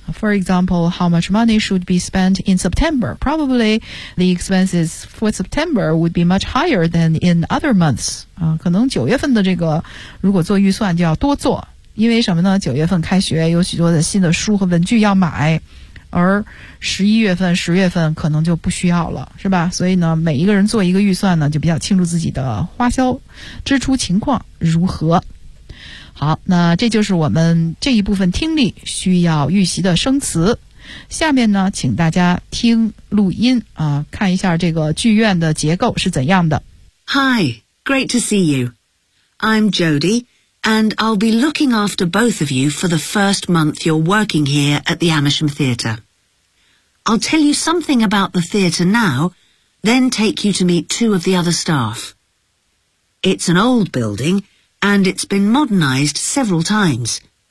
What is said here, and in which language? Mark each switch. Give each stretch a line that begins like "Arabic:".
English: For example, how much money should be spent in September? Probably the expenses for September would be much higher than in other months.
Chinese: 可能九月份的这个如果做预算就要多做，因为什么呢，九月份开学有许多的新的书和文具要买，而十一月份、十月份可能就不需要了，是吧？所以呢每一个人做一个预算呢就比较清楚自己的花销支出情况如何。好，那这就是我们这一部分听力需要预习的生词。下面呢请大家听录音啊，看一下这个剧院的结构是怎样的。
English: Hi, great to see you. I'm Jody, and I'll be looking after both of you for the first month you're working here at the Amersham Theatre. I'll tell you something about the theatre now, then take you to meet two of the other staff. It's an old building,and it's been modernized several times.